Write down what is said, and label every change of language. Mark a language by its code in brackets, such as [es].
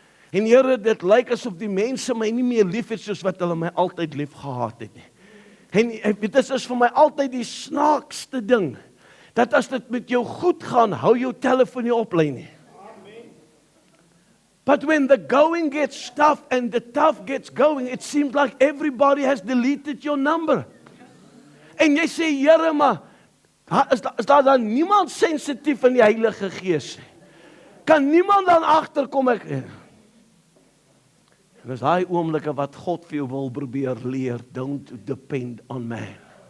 [af] En Here, dit lyk asof die mense my nie meer lief het soos wat hulle my altyd lief gehad het nie. En dit is vir my altyd die snaakste ding, dat as dit met jou goed gaan, hou jou telefoon nie op lê nie. [en] But when the going gets tough and the tough gets going, it seems like everybody has deleted your number. [af] En jy sê, Here, maar is daar dan niemand sensitief in die Heilige Gees? Kan niemand dan agterkom ek? En dis daai oomblikke wat God vir jou wil probeer leer, [en] don't depend on man.